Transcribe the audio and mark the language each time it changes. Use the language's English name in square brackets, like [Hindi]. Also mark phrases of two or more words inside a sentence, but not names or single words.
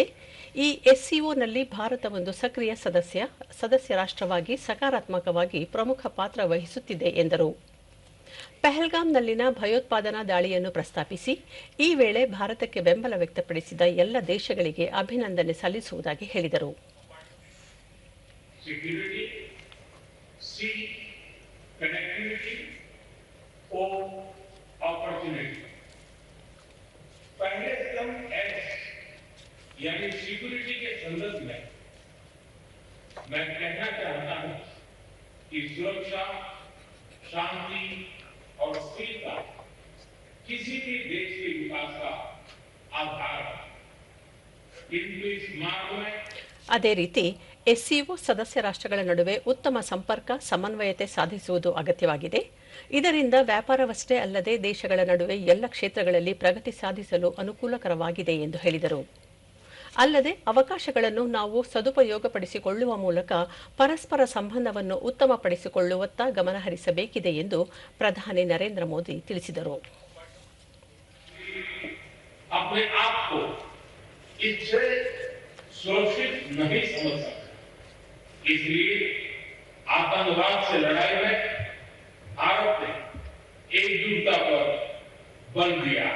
[Kannada] ಈ ಎಸ್ಸಿಒನಲ್ಲಿ ಭಾರತ ಒಂದು ಸಕ್ರಿಯ ಸದಸ್ಯ ರಾಷ್ಟ್ರವಾಗಿ ಸಕಾರಾತ್ಮಕವಾಗಿ ಪ್ರಮುಖ ಪಾತ್ರ ವಹಿಸುತ್ತಿದೆ ಎಂದರು. ಪಹಲ್ಗಾಮ್ನಲ್ಲಿನ ಭಯೋತ್ಪಾದನಾ ದಾಳಿಯನ್ನು ಪ್ರಸ್ತಾಪಿಸಿ, ಈ ವೇಳೆ ಭಾರತಕ್ಕೆ ಬೆಂಬಲ ವ್ಯಕ್ತಪಡಿಸಿದ ಎಲ್ಲ ದೇಶಗಳಿಗೆ ಅಭಿನಂದನೆ ಸಲ್ಲಿಸುವುದಾಗಿ ಹೇಳಿದರು. [Hindi] पहले स्तंभ एस यानी सिक्योरिटी के संदर्भ में मैं कहना चाहता हूं कि सुरक्षा, शांति और स्थिरता किसी भी देश के विकास का आधार है। किंतु इस मार्ग में [Kannada] ಅದೇ ರೀತಿ ಎಸ್ಸಿಒ ಸದಸ್ಯ ರಾಷ್ಟ್ರಗಳ ನಡುವೆ ಉತ್ತಮ ಸಂಪರ್ಕ, ಸಮನ್ವಯತೆ ಸಾಧಿಸುವುದು ಅಗತ್ಯವಾಗಿದೆ. ಇದರಿಂದ ವ್ಯಾಪಾರವಷ್ಟೇ ಅಲ್ಲದೆ ದೇಶಗಳ ನಡುವೆ ಎಲ್ಲ ಕ್ಷೇತ್ರಗಳಲ್ಲಿ ಪ್ರಗತಿ ಸಾಧಿಸಲು ಅನುಕೂಲಕರವಾಗಿದೆ ಎಂದು ಹೇಳಿದರು. ಅಲ್ಲದೆ ಅವಕಾಶಗಳನ್ನು ನಾವು ಸದುಪಯೋಗಪಡಿಸಿಕೊಳ್ಳುವ ಮೂಲಕ ಪರಸ್ಪರ ಸಂಬಂಧವನ್ನು ಉತ್ತಮಪಡಿಸಿಕೊಳ್ಳುವತ್ತ ಗಮನಹರಿಸಬೇಕಿದೆ ಎಂದು ಪ್ರಧಾನಿ ನರೇಂದ್ರ ಮೋದಿ ತಿಳಿಸಿದರು. [Hindi] सुरक्षित नहीं समझ सकते, इसलिए आतंकवाद से लड़ाई में भारत ने एकजुटता पर बल दिया।